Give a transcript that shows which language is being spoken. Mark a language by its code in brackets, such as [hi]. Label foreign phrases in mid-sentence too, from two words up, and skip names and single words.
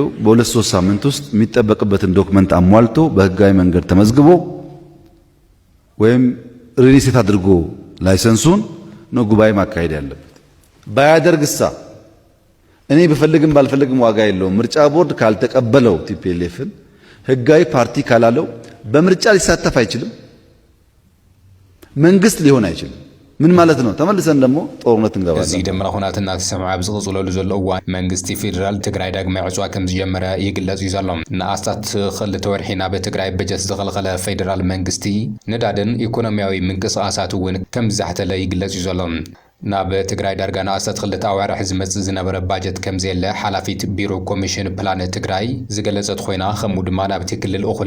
[am] በ2-3 ሳምንት ውስጥ የሚጠበቅበትን ዶክመንት አሟልቶ በህጋዊ መንገድ ተመዝግቦ ወይም ሪሊስት አድርጎ ላይሰንሱን ነው ጉባኤ ማካሄድ ያለበት። ባያደርግሳ እኔ በፈልግም ባልፈልግም ዋጋ የለውም። ምርጫ ቦርድ ካልተቀበለው ቲፒኤልኤፍን ህጋዊ ፓርቲ ካላለው በምርጫ ሊሳተፍ አይችልም። መንግስት ሊሆን አይችልም። ምን ማለት ነው? ተመልሰን ደግሞ ጦርነት እንገባለን። [ti] እዚ ደምራ ኹናትና ተሰማዓ ብዝቕጽለሉ ዘሎ እዋን መንግስቲ ፌደራል ትግራይ ዳግማይ ዕፅዋ ከም ዝጀመረ ይግለጽ እዩ ዘሎ ንኣስታት ክልተ ወርሒና በትግራይ በጀት ዝኸልኸለ ፌደራል መንግስቲ ነዳድን ኢኮኖሚያዊ ምንቅስቓሳት እውን ከም ዝዛሕተለ ይግለጽ እዩ ዘሎ ናብ ትግራይ ዳርጋ ንኣስታት ክልተ ኣዋርሕ ዝመጽእ ዝነበረ ባጀት ከም ዘየለ ሓላፊት ቢሮ ኮሚሽን ፕላን ትግራይ ዝገለጸት ኮይና ከምኡ ድማ ናብቲ ክልል እኹል